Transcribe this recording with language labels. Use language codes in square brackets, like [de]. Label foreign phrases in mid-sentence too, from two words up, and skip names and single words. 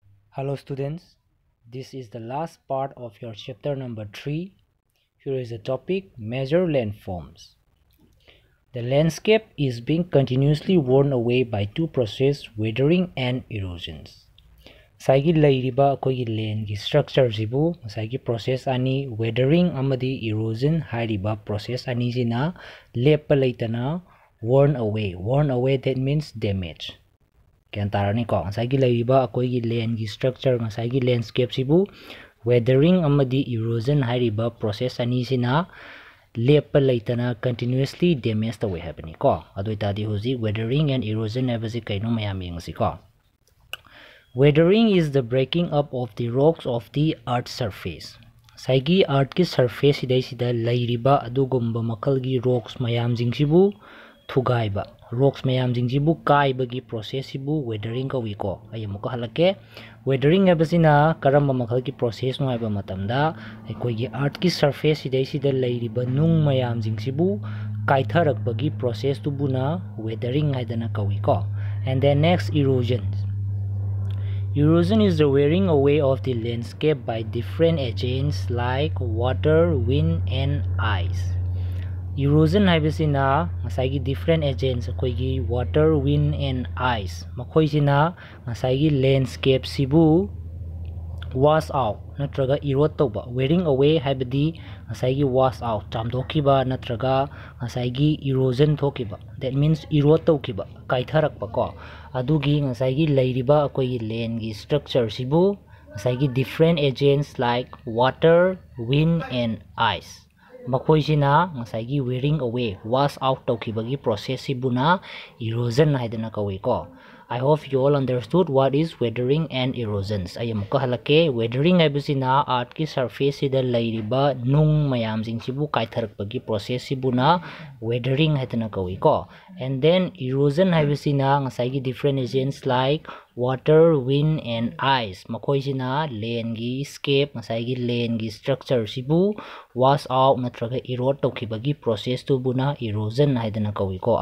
[en] Hello students, this is the last part of your chapter number 3. Here is the topic Major Landforms. The landscape is being continuously worn away by two processes, weathering and erosions. [mni] Saigi lairiba akoigi land gi structure sibu saigi process ani weathering amadi erosion hairiba process ani sina lepa leitana [en] worn away that means damage. [mni] Kaya tarani ko ngasai lairiba akoigi land gi structure ngasai landscape sibu weathering amadi erosion hairiba process ani sina lepa leitana [en] continuously damage the way happening [mni] ko adoi tadi hoji [en] weathering and erosion [mni] habasi kaino mayam yengsi ko. [en] Weathering is the breaking up of the rocks of the earth's surface. [mni] Saigi earth ki surface sidai sida lairiba adugumba makalgi rocks mayam jingsibu thugaiba rocks mayam jingsibu kaiba gi process sibu weathering ka wiko ayamuka halake weathering habasina karamba makalgi process no haiba matamda aikoigi earth ki surface sidai sida lairiba nung mayam jingsibu kaitharakba gi process tubuna weathering haidana ka wiko. [en] And then next, erosion. Erosion is the wearing away of the landscape by different agents like water, wind, and ice. [mni] Erosion haibasina ngasai [en] different agents [mni] akoigi [en] water, wind, and ice. [mni] Makoisina ngasai landscape sibu [en] wash out [mni] natraga erode toba [en] wearing away [mni] haibadi ngasai [en] wash out [mni] chamdokiba natraga ngasai erosion thokiba, [en] that means erode [mni] tokiba kaitharakpa ko adugi ngasai lairiba akoi land gi structure sibu ngasai [en] different agents like water, wind, and ice [mni] makoisina ngasai [en] wearing away wash out [mni] tokibagi process sibuna erosion haidana kawi ko. [en] I hope you all understood what is weathering and erosions. [mni] Ayam ko halake weathering haibasina earth ki surface sida lairiba nung mayam jingsibu kaitharakpagi process sibuna weathering haidana kawi ko. [en] And then [mni] erosion haibasina ngasai [en] different agents like water, wind, and ice [mni] makoisina land gi scape ngasai land gi structure sibu [en] wash out [mni] natraga erode tokibagi process tubuna erosion haidana kawi ko.